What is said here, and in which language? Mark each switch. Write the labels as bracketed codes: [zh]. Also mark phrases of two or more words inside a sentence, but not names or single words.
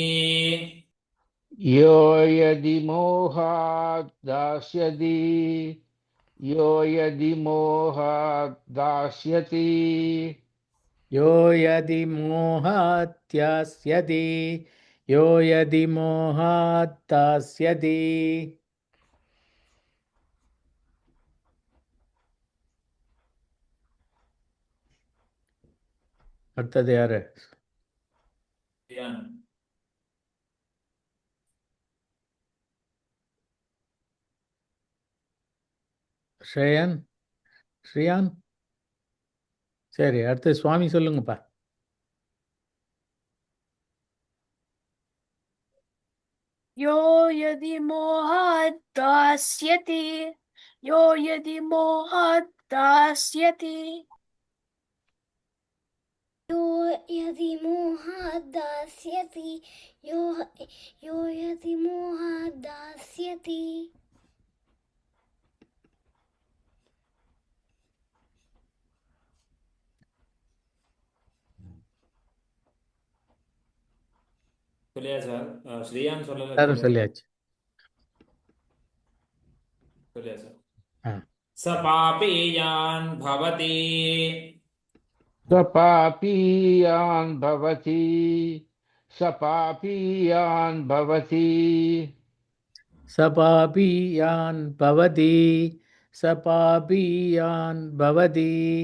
[sa] यो यदि मोहात् दास्यति यो यदि मोहात् दास्यति यो यदि मोहात्यास्यति यो यदि मोहात्तास्यति [ta] அடுத்தது யாரு ஸ்ரேயன் ஸ்ரீயான் சரி அடுத்து சுவாமி சொல்லுங்கப்பா [sa] यो यदि मोहात् दास्यति यो यदि मोहात् दास्यति यो यदि मोहात् दास्यति यो यदि मोहात् दास्यति [ta] சொல்லியா சார் ஸ்ரீயான் சொல்லல எல்லாரும் சொல்லியாச்சு சொல்லியா சார் ஆ. [sa] स पापीयान् भवति स पापीयान् भवति स पापीयान् भवति सपापीयान् भवति सपापीयान् भवति